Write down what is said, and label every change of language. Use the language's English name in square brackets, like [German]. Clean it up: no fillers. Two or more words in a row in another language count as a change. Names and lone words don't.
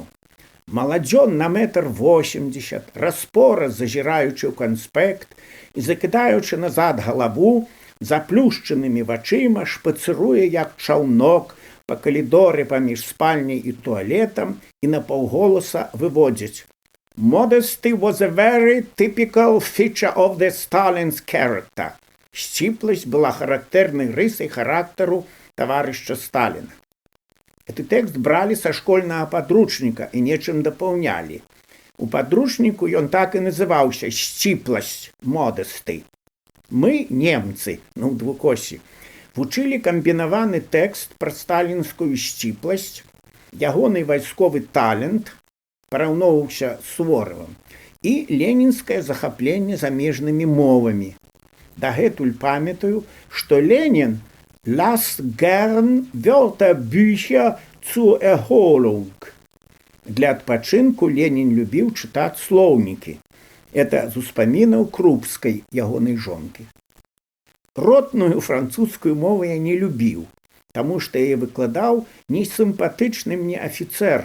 [Belarusian] Маладзён на 1,80 м, распора зазіраючы ў канспект і закідаючы назад галаву, заплюшчанымі вачыма шпацыруе, як чаўнок, па калідоры паміж спальняй і туалетам і напаўголаса выводзіць: [English] «Modesty was a very typical feature of the Stalin's character». [Belarusian] Сціпласць была характэрнай рысай характару таварыша Сталіна. Гэты тэкст бралі са школьнага падручніка і нечым дапаўнялі. У падручніку ён так і называўся «Сціпласць, modesty». Мы, немцы, у двукосі, вучылі камбінаваны тэкст пра сталінскую сціпласць, ягоны вайсковы талент, параўноўваўся з Суворавым, і ленінскае захапленне замежнымі мовамі. Дагэтуль памятаю, што Ленін [German] las gern Wörterbücher zur Erholung. [Belarusian] Для адпачынку Ленін любіў чытаць слоўнікі. Это з успамінаў Крупскай, ягонай жонкі. Ротную французскую мову я не любіў, таму што яе выкладаў несімпатычны мне афіцэр.